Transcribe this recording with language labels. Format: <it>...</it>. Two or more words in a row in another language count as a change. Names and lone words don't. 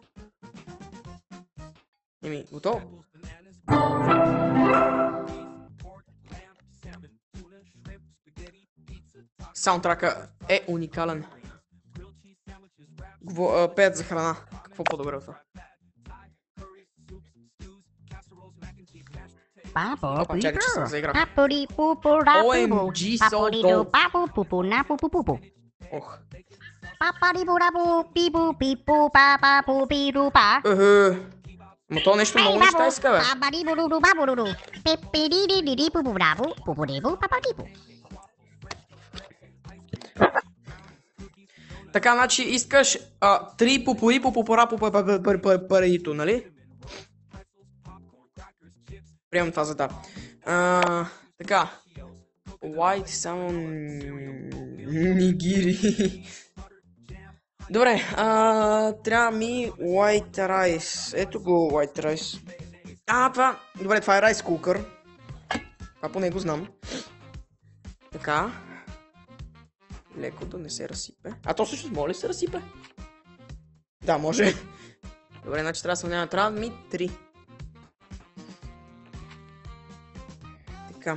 <bg>Еми, готово. Саундтрака е уникален. Пеят за храна. Какво по-добре от това? Papo, Опа, чакай, че съм заиграл. papori pupo rapu,</bg> <en>OMG, so paporido dope. papo pupu napu pupu.</en> <bg>Ох. Paparibu rapu pipu pipu papa pupiru pa. Ма то нещо много неща иска, бе. Paparibu ruru babu ruru. Pipiriri pupu rapu, pupu ribu paparibu. Така, значи искаш 3 попори по попора по парито, нали? Приемам това за да. Така. White само нигири. Добре, трябва ми</bg> <en>white rice.</en> <bg>Ето го</bg> <en>white rice.</en> <bg>Това. Добре, това е</bg> <en>rice cooker.</en> <bg>Това поне го знам. Така. Леко да не се разсипе. То също може ли се разсипе? Да, може. Добре, значи трябва да сравняваме. Трябва ми 3. Така.</bg>